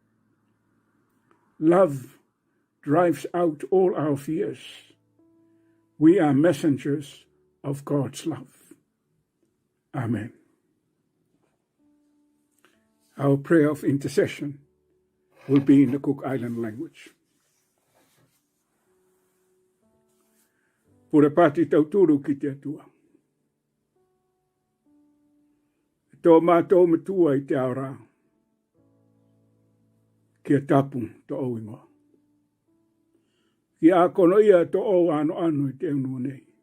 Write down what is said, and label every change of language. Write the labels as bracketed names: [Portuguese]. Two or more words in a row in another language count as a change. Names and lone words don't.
[English] Love drives out all our fears. We are messengers of God's love. Amen. Our prayer of intercession will be in the Cook Island language. [Rarotongan] Pura pati tauturu ki te atua. Tō mātou matua I te aora. Kia tapu to o ingoa. Kia akono ia to o ANOANO I te unua nei.